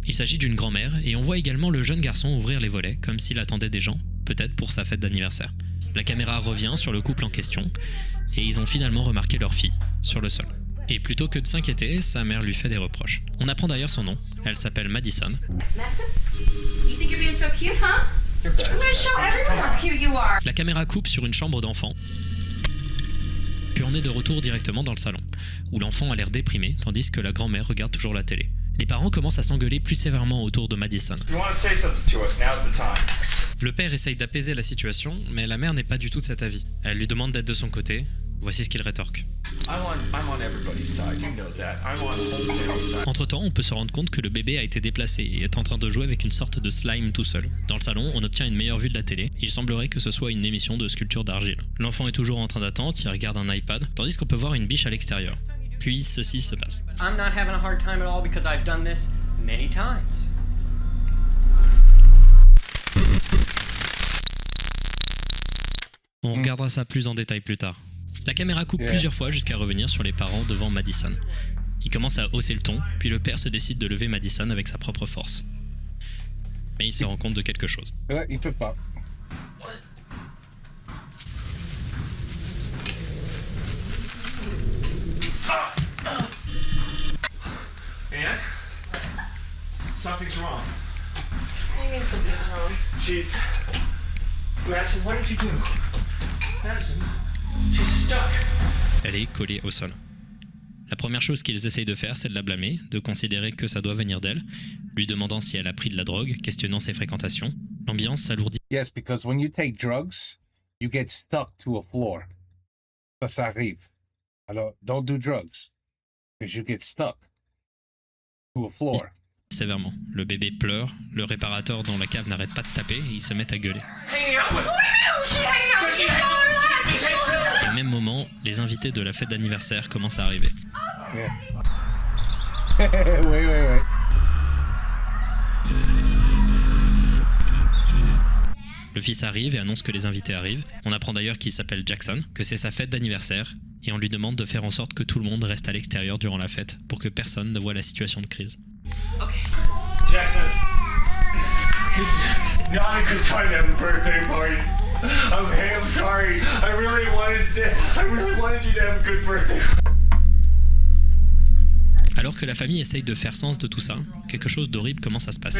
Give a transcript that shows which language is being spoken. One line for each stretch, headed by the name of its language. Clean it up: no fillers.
French: Il s'agit d'une grand-mère, et on voit également le jeune garçon ouvrir les volets, comme s'il attendait des gens, peut-être pour sa fête d'anniversaire. La caméra revient sur le couple en question, et ils ont finalement remarqué leur fille, sur le sol. Et plutôt que de s'inquiéter, sa mère lui fait des reproches. On apprend d'ailleurs son nom, elle s'appelle Madison. Madison?
English: You think you're being so cute, huh? I'm gonna show everyone how cute you are.
French: La caméra coupe sur une chambre d'enfant, puis on est de retour directement dans le salon, où l'enfant a l'air déprimé, tandis que la grand-mère regarde toujours la télé. Les parents commencent à s'engueuler plus sévèrement autour de Madison.
English: You want to say something to us? Now's the time.
French: Le père essaye d'apaiser la situation, mais la mère n'est pas du tout de cet avis. Elle lui demande d'être de son côté. Voici ce qu'il rétorque.
English: I'm on everybody's side. You know that. I'm on Homestead's side.
French: Entre-temps, on peut se rendre compte que le bébé a été déplacé et est en train de jouer avec une sorte de slime tout seul. Dans le salon, on obtient une meilleure vue de la télé. Il semblerait que ce soit une émission de sculpture d'argile. L'enfant est toujours en train d'attendre, il regarde un iPad, tandis qu'on peut voir une biche à l'extérieur. Puis ceci se passe.
English: I'm not having a hard time at all because I've done this many times.
French: On regardera ça plus en détail plus tard. La caméra coupe plusieurs fois jusqu'à revenir sur les parents devant Madison. Il commence à hausser le ton, puis le père se décide de lever Madison avec sa propre force. Mais il se rend compte de quelque chose. Il peut pas.
English: And something's wrong. What do you mean something's wrong? She's. Madison, what did you do? Madison, she's stuck.
French: Elle est collée au sol. La première chose qu'ils essayent de faire, c'est de la blâmer, de considérer que ça doit venir d'elle, lui demandant si elle a pris de la drogue, questionnant ses fréquentations. L'ambiance s'alourdit.
English: Yes, because when you take drugs, you get stuck to a floor.
French: Ça arrive.
English: Alors, don't do drugs. Because you get stuck to a floor.
French: Sévèrement. Le bébé pleure, le réparateur dans la cave n'arrête pas de taper et ils se mettent à gueuler.
English: Hanging out with. She hanging out with you fell her last.
French: Et au même moment, les invités de la fête d'anniversaire commencent à arriver.
English: Yeah. wait.
French: Le fils arrive et annonce que les invités arrivent. On apprend d'ailleurs qu'il s'appelle Jackson, que c'est sa fête d'anniversaire, et on lui demande de faire en sorte que tout le monde reste à l'extérieur durant la fête pour que personne ne voie la situation de crise.
English: Jackson, this is not a good time to have a birthday party. Okay, I'm sorry. I really wanted you to have a good birthday.
French: Alors que la famille essaye de faire sens de tout ça, quelque chose d'horrible commence à se passer.